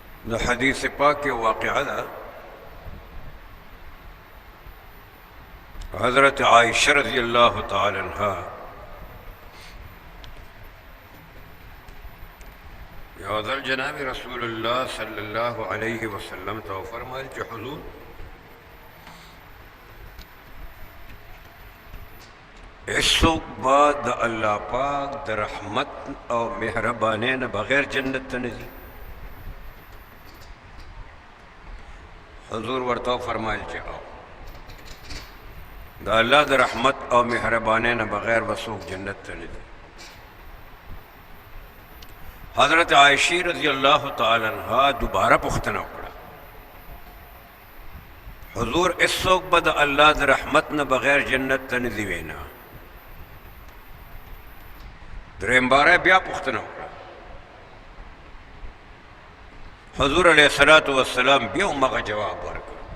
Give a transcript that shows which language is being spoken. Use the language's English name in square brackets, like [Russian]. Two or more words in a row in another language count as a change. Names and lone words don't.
[Pashto] د حدیث پاک کې واقعه ده حضرت عائشہ [Arabic] رضی اللہ تعالی عنہ [Pashto] یو ځل جناب رسول الله [Arabic] صلی الله علیه وسلم [Pashto] ته فرمایل چې حضور هیڅوک به د الله پاک د رحمت او مهربانۍ نه بغیر جنت ته نه ځي. حضور ورته فرمایل چې د الله د رحمت او مهربانۍ نه بغیر به څوک جنت ته نه ځي. حضرت عائشہ [Arabic] رضی اللہ تعالی عنہ [Pashto] دوبارہ پختنه وکړه حضور هیڅوک به د الله د رحمت نه بغیر جنت ته نه ځي وینا. دریم باره بیا پختنه وکړه حضور [Arabic] علیہ الصلوۃ والسلام [Pashto] بیا همغه جواب ورکړ.